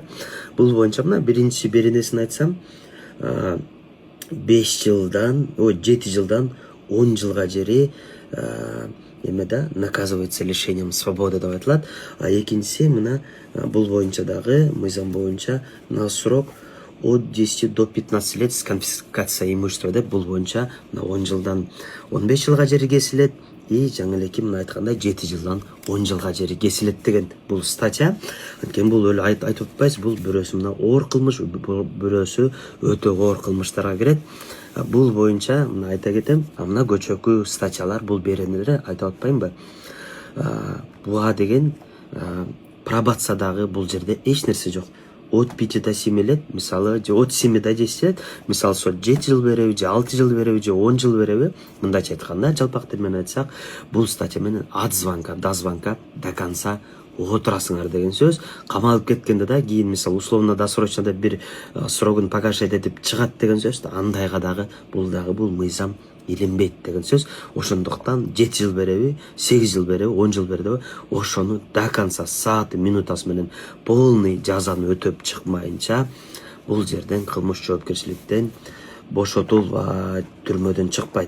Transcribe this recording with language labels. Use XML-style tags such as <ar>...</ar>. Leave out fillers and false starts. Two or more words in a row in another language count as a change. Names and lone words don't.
<ky>Бул боюнча мына биринчи беренесин айтсам, 7 жылдан 10 жылга жери эмеда</ky> <ru>наказывается лишением свободы</ru> <ky>деп айтылат. А экинчиси мына бул боюнча дагы мыйзам боюнча</ky> <ru>на срок от 10 до 15 лет с конфискацией имущества</ru> <ky>деп, бул боюнча 10 жылдан 15 жылга жери кесилет. И жаңы элеки мына айткандай 7 жылдан 10 жылга жери кесилет деген бул статья. Анткени бул өлө айтып атпайбыз, бул бирөөсү мына оор кылмыш, бирөөсү өтө оор кылмыштарга кирет. Бул боюнча мына айта кетем, мына көчөкү статьялар, бул беренелер айтып атпаймынбы? Буга деген пробациядагы бул жерде эч нерсе жок.</ky> <ru>От 5 до 7 лет, мисалы, от 7 до 10 лет,</ru> <ky>мисалы, 7 жыл береби, 6 жыл береби, 10 жыл береби, мындайча айтканда, жалпак тил менен айтсак, бул статья менен</ky> <ru>от звонка до конца</ru> <ky>отурасыңар деген сөз. Камалып кеткенде да кийин, мисалы,</ky> <ru>условно досрочно</ru> <ky>деп бир срогун погашать этип чыгат деген сөз. Андайга дагы бул мыйзам илинбейт деген сөз. Ошондуктан 7 жыл береби, 8 жыл береби, 10 жыл береби, ошону</ky> <ru>до конца</ru> <ky>сааты минутасы менен полный жазаны өтөп чыкмайынча бул жерден кылмыш жоопкерчиликтен бошотулбайт, түрмөдөн чыкпайт.</ky>